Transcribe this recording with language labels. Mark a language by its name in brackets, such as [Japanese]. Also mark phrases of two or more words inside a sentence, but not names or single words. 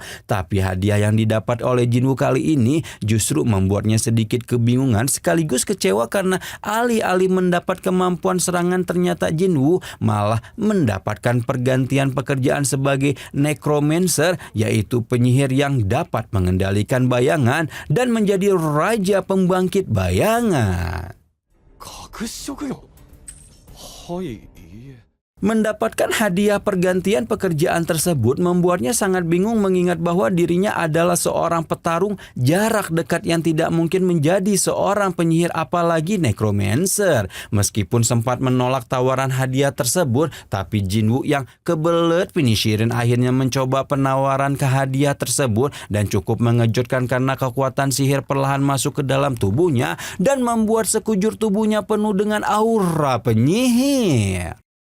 [Indonesian] Tapi hadiah yang didapat oleh Jinwoo kali ini justru membuatnya sedikit kebingungan sekaligus kecewa karena alih-alih mendapat kemampuan serangan ternyata Jinwoo malah mendapatkan pergantian pekerjaan sebagai necromancer, yaitu penyihir yang dapat mengendalikan bayangan dan menjadi raja pembangkit bayangan. [Japanese] 隠し職業。はい、いいえ。 [Indonesian] Mendapatkan hadiah pergantian pekerjaan tersebut membuatnya sangat bingung mengingat bahwa dirinya adalah seorang petarung jarak dekat yang tidak mungkin menjadi seorang penyihir apalagi necromancer. Meskipun sempat menolak tawaran hadiah tersebut, tapi Jinwoo yang kebelet finishirin akhirnya mencoba penawaran hadiah tersebut dan cukup mengejutkan karena kekuatan sihir perlahan masuk ke dalam tubuhnya dan membuat sekujur tubuhnya penuh dengan aura penyihir.